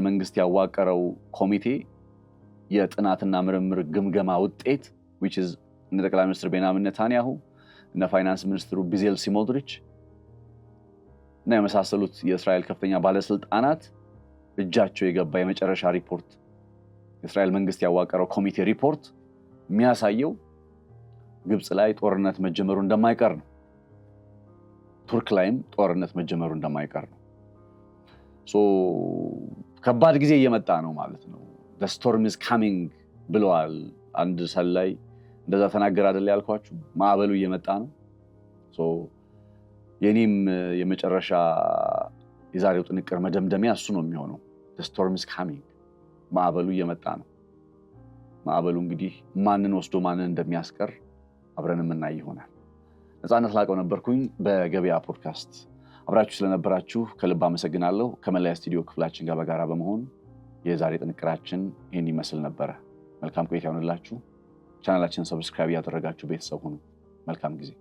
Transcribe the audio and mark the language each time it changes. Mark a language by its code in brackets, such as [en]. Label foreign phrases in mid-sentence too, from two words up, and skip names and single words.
[am] መንግስት ያዋቀረው ኮሚቴ የጥናትና ምርምር ግምገማ ውጤት [en] which is [am] እነ ጠቅላይ ሚኒስትር ቤንያሚን ኔታንያሁ እነ ፋይናንስ ሚኒስትሩ ቤዜል ስሞትሪች እና የመሳሰሉት የእስራኤል ከፍተኛ ባለስልጣናት እጃቸው የገባ የመጨረሻ ሪፖርት የእስራኤል መንግስት ያዋቀረው ኮሚቴ ሪፖርት የሚያሳየው ግብፅ ላይ ጦርነት መጀመሩ እንደማይቀር ነው። ቱርክ ላይም ጦርነት መጀመሩ እንደማይቀር ነው። ከባድ ጊዜ እየመጣ ነው ማለት ነው። [en] the storm is coming [am] ብለዋል አንድ ሰላይ እንደዛ ተናገር አይደል ያልኳችሁ። ማዕበሉ እየመጣ ነው። የኔም የመጨረሻ የዛሬው ጥንቅር መደምደሚያ እሱ ነው የሚሆነው። [en] the storm is coming [am] ማዕበሉ እየመጣ ነው። ማዕበሉ እንግዲህ ማንን ወስዶ ማንን እንደሚያስቀር አብረን የምናይ ይሆናል። ነፃነት ላቀው ነበርኩኝ በገበያ ፖድካስት። አብራችሁ ስለነበራችሁ ከልብ አመሰግናለሁ። ከመላያ ስቱዲዮ ክፍላችን ጋር በጋራ በመሆን የዛሬ ጥንቅራችን ይህን ይመስል ነበረ። መልካም ቆይታ ይሁንላችሁ። ቻናላችንን ሰብስክራይብ ያደረጋችሁ ቤተሰብ ሁኑ። መልካም ጊዜ።